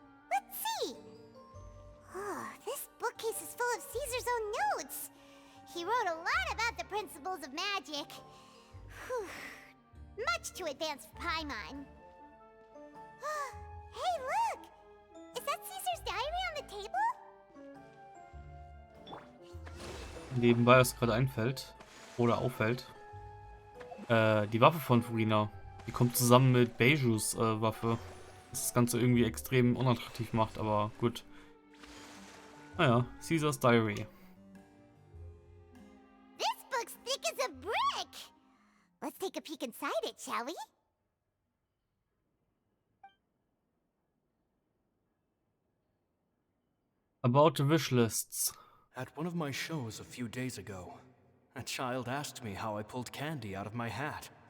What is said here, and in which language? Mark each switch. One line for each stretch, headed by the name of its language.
English: Let's see. Oh, this bookcase is full of Caesar's own notes. He wrote a lot about the principles of magic. Whew. Much too advanced for Paimon. Hey, look! Is that Caesar's diary on the table?
German: Nebenbei, was gerade einfällt oder auffällt, die Waffe von Furina, die kommt zusammen mit Beijus Waffe, was das Ganze irgendwie extrem unattraktiv macht, aber gut. Naja, Caesar's Diary.
English: This book's thick as a brick! Let's take a peek inside it, shall we? About the wish lists. At one of my shows a few days ago, a child asked me how I pulled candy out of my hat.